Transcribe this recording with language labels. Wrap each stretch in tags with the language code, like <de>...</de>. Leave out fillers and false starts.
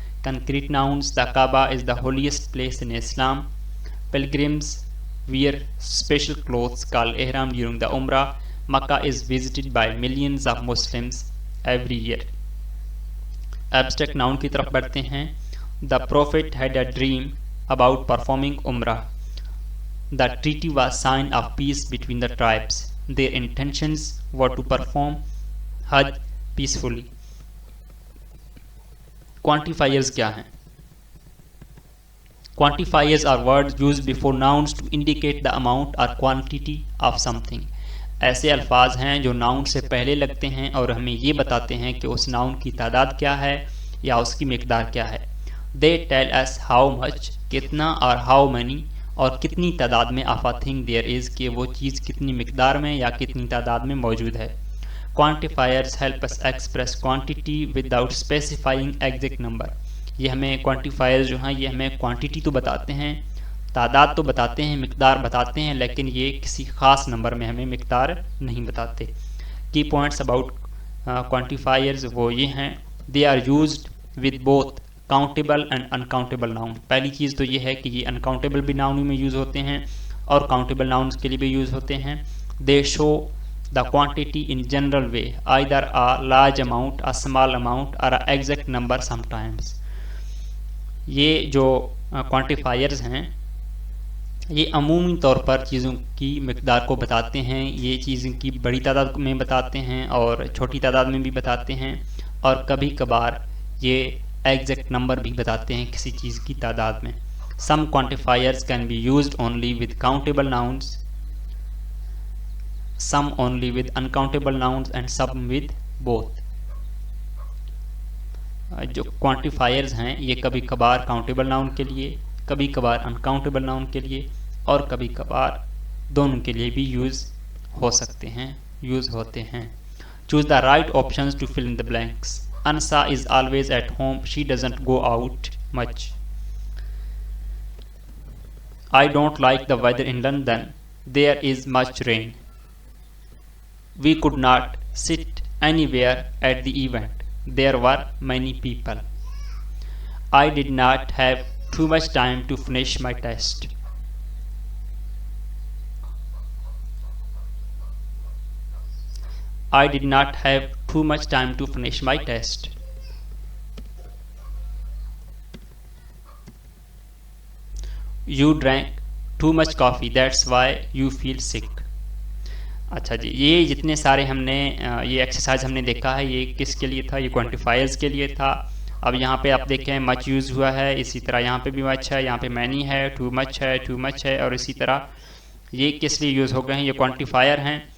<en>Concrete nouns, the Kaaba is the holiest place in Islam. Pilgrims wear special clothes called ihram during the Umrah. Makkah is visited by millions of Muslims every year.</en> <ur>Abstract noun کی طرف بڑھتے ہیں.</ur> <en>The prophet had a dream about performing Umrah. The treaty was sign of peace between the tribes. Their intentions were to perform Hajj peacefully. Quantifiers</en> <ur>کیا ہیں؟</ur> <en>Quantifiers are words used before nouns to indicate the amount or quantity of something.</en> <ur>ایسے الفاظ ہیں جو noun سے پہلے لگتے ہیں اور ہمیں یہ بتاتے ہیں کہ اس ناؤن کی تعداد کیا ہے یا اس کی مقدار کیا ہے.</ur> <en>They tell us how much،</en> <ur>کتنا، اور</ur> <en>how many،</en> <ur>اور کتنی تعداد میں</ur> <en>of a thing there is،</en> <ur>کہ وہ چیز کتنی مقدار میں یا کتنی تعداد میں موجود ہے.</ur> <en>Quantifiers help us express quantity without specifying exact number.</en> <ur>یہ ہمیں quantifiers جو ہیں یہ ہمیں quantity تو بتاتے ہیں، تعداد تو بتاتے ہیں، مقدار بتاتے ہیں، لیکن یہ کسی خاص نمبر میں ہمیں مقدار نہیں بتاتے.</ur> <en>Key points about quantifiers</en> <ur>وہ یہ ہیں.</ur> <en>They are used with both countable and uncountable noun.</en> <ur>پہلی چیز تو یہ ہے کہ یہ uncountable بھی noun میں یوز ہوتے ہیں اور countable nouns کے لیے بھی یوز ہوتے ہیں.</ur> <en>They show the quantity in general way, either a large amount, a small amount, or an exact number sometimes.</en> <ur>یہ جو quantifiers ہیں یہ عمومی طور پر چیزوں کی مقدار کو بتاتے ہیں، یہ چیزوں کی بڑی تعداد میں بتاتے ہیں اور چھوٹی تعداد میں بھی بتاتے ہیں، اور کبھی کبھار یہ ایگزیکٹ نمبر بھی بتاتے ہیں کسی چیز کی تعداد میں.</ur> <en>Some quantifiers can be used only with countable nouns, some only with uncountable nouns and some with both.</en> <ur>جو کوانٹیفائرز ہیں یہ کبھی کبھار کاؤنٹیبل ناؤن کے لیے، کبھی کبھار انکاؤنٹیبل ناؤن کے لیے، اور کبھی کبھار دونوں کے لیے بھی یوز ہو سکتے ہیں، یوز ہوتے ہیں.</ur> <en>Choose the right options to fill in the blanks. Ansa is always at home, she doesn't go out much. I don't like the weather in London. There is much rain. We could not sit anywhere at the event. There were many people. I did not have too much time to finish my test. I did not have too much time to finish my test. You drank too much coffee, that's why you feel sick.</en> <ur>اچھا جی، یہ جتنے سارے ہم نے یہ exercise ہم نے دیکھا ہے یہ کس کے لیے تھا؟ یہ کوانٹیفائرز کے لیے تھا. اب یہاں پہ آپ دیکھیں مچ یوز ہوا ہے، اسی طرح یہاں پہ بھی مچ ہے، یہاں پہ مینی ہے، ٹو مچ ہے، ٹو مچ ہے، اور اسی طرح یہ کس لیے یوز ہو گئے ہیں؟ یہ کوانٹیفائر ہیں.</ur>